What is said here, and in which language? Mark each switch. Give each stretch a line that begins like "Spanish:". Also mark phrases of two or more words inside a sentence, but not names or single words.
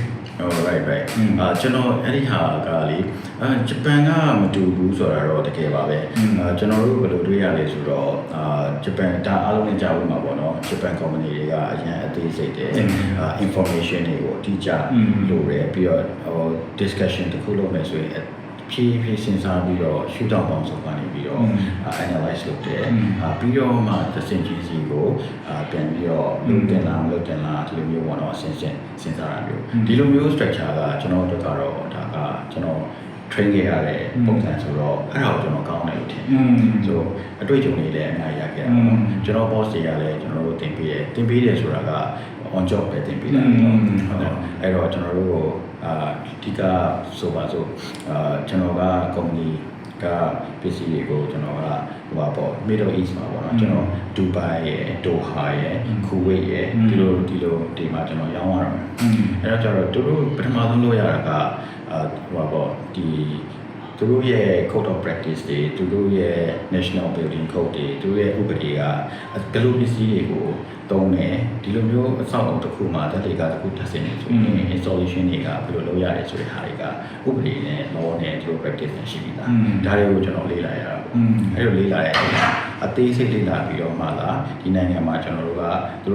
Burmese: right ကျွန်တော်အဲ့ဒီဟာကလေဂျပန်ကမတူဘူးဆိုတာတော့တကယ်ပါပဲကျွန်တော်တို့ဘယ်လိုတွေ့ရလဲဆိုတော့ဂျပန်ဒါအားလုံးနဲ့ကြားဝင်မှာပေါ့နော်ဂျပန် company တွေကအရင်အသေးစိတ်တယ် information တွေကိုအတိအကျလိုတယ်ပြီးတော့ discussion တစ်ခုလုပ်မယ်ဆိုရင်ဖြည်းဖြည်းစဉ်းစားပြီးတော့
English: shoot down
Burmese: ပေါင်းစုံကနေပြီးတော့ analyze လုပ်တယ်ပြီးတော့မှသစင်ကြီးစီကိုပြန်ပြီးတော့လုပ်တင်လားမလုပ်တင်လားဒီလိုမျိုးပေါ့နော်စဉ်း စားတာမျိုးဒီလိုမျိုး structure ကကျွန်တော်တို့ကတော့ဒါကကျွန်တော် train ခဲ့ရတဲ့ပုံစံဆိုတော့အဲ့ဒါကိုကျွန်တော်ကောင်းတယ်လို့ထင်တယ်ဆိုအတွေ့အကြုံတွေလည်းအများကြီးရခဲ့တာပေါ့ကျွန်တော် boss တွေကလည်းကျွန်တော်တို့တင်ပေးတယ်ဆိုတာက
English: on job
Burmese: ပဲတင်ပေးတာဟုတ်တယ်အဲ့တော့ကျွန်တော်တို့ကိုဒီကဆိုပါစို့ကျွန်တော်က company ကပ စ္စည်းတွေကိုကျွန်တော်ကဟိုပါပေါ့ Middle East မှာပေါ့နော်ကျွန်တော် Dubai ရယ် Doha ရယ် Kuwait ရယ်ဒီလိုဒီမှာကျွန်တော်ရောင်းရတာအဲ့တော့ကျတော့သူတို့ပထမဆုံးလုပ်ရတာကဟိုပါပေါ့ဒီသူတို့ရဲ့
English: code of practice
Burmese: တွေသူတို့ရဲ့
English: national building code
Burmese: တွေသူတို့ရဲ့ဥပဒေကဘယ်လိုပစ္စည်းတွေကိုသုံးတယ်ဒီလိုမျိုးအဆောက်အအုံတစ်ခုမှာတက်တွေကတစ်ခုထပ်ဆင်နေဆိုရင် installation တွေကဘယ်လိုလုပ်ရတယ်ဆိုတဲ့ဟာတွေကဥပဒေ နဲ့ law နဲ့သူတို့ practice နဲ့ရှိပြီးသားဒါတွေကိုကျွန်တော်လေ့လာရတာပေါ့အဲ့လိုလေ့လာရတဲ့အသေးစိတ်လေ့လာပြီးတော့မှလာဒီနိုင်ငံမှာကျွန်တော်တို့ကသူ